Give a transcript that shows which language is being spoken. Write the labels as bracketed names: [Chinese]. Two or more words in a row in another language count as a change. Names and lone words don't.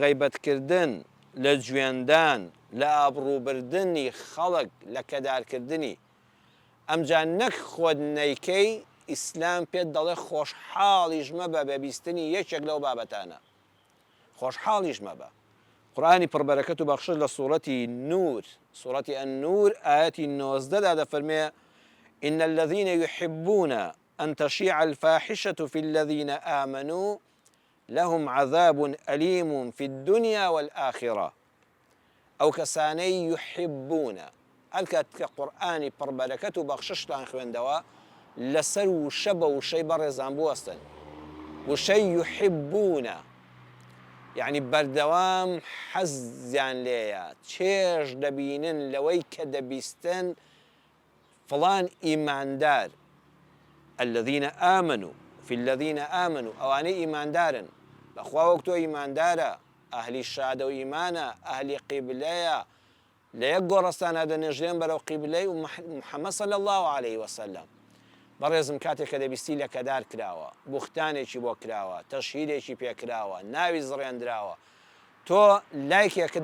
[Central Kurdish] غەیبەتکردن لە گوێندان لە ئابڕووبردننی خەڵک لە کەدارکردنی ئەمجا نەک خۆت نەیکەی ئیسلام پێت دەڵێ خۆشحاڵیش مەبە بە بیستنی یەکێک لەو بابەتانە خۆشحاڵیش مەبە قورآنی پڕبەرەکەت و بەخشش لە سوورەتی نور سوورەتی النور ئاەتی 19 دەفەرمێ [Arabic] إن الذين يحبون أن تشيع الفاحشة في الذين آمنوا لهم عذاب أليم في الدنيا والآخرة [Central Kurdish] ئەو کەسانەی یحبونە هەرکات کە قورئانی پڕبەرەکەت و بەخششتان خوێندەوە لەسەر وشە بە وشەی بەڕێزان بوەستن وشەی یحبونە یعنی بەردەوام حەزیان لێیە چێژ دەبینن لەوەی کە دەبیستن فڵان ئیماندار [Arabic] الذين آمنوا في الذين آمنوا [Central Kurdish] ئەوانەی ئیماندارن بەخوا وەک تۆ ئیماندارە ئەهلی شادە و ئیمانە ئەهلی قیبلەیە لە یەک گۆڕستانە دەنێژێن بەرەو قیبلەی و محەممەد [Arabic] صلی الله عليه وسلم [Central Kurdish] بەڕێزم کاتێک کە دەبیستی لە کەدار کراوە بوختانێکی بۆ کراوە تەشهیرێکی پێکراوە ناوی زڕێنراوە تۆ لایکێکت